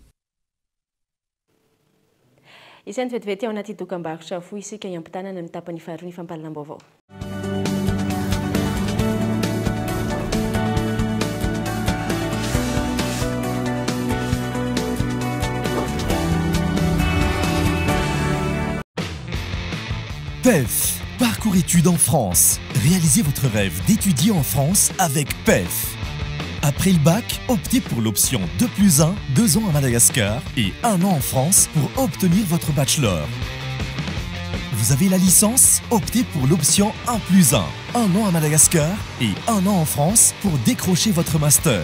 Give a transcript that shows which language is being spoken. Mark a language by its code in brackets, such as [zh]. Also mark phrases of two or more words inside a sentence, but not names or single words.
[mg] Isan'ny vetivety ao anaty dokam-barotra fo isika hiampitanana amin'ny tapany faharoa ny fampalalam-baovao. [fr] PEF, parcours études en France. Réalisez votre rêve d'étudier en France avec PEF. Après le bac, optez pour l'option 2+1, 2 ans à Madagascar et 1 an en France pour obtenir votre bachelor. Vous avez la licence, optez pour l'option 1+1, 1 an à Madagascar et 1 an en France pour décrocher votre master.